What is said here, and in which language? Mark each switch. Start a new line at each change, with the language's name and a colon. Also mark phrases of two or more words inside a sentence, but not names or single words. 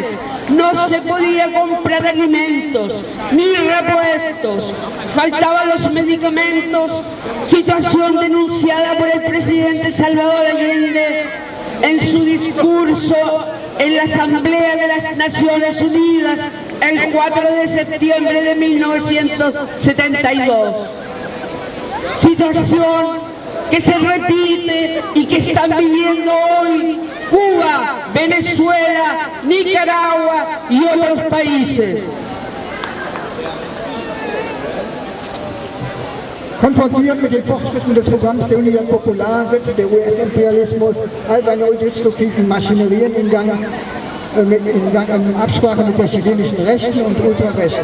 Spanish: no se podía comprar alimentos ni repuestos, faltaban los medicamentos, situación denunciada por el presidente Salvador Allende en su discurso en la Asamblea de las Naciones Unidas el 4 de septiembre de 1972. Situación que se repite y que están viviendo hoy Cuba, Venezuela, Nicaragua y otros países.
German: Konfrontiert mit den Fortschritten des Programms der Unidad Popular setzte der US-Imperialismus all seine destruktiven Maschinerien in Gang, in Absprache mit der chilenischen Rechten und Ultrarechten.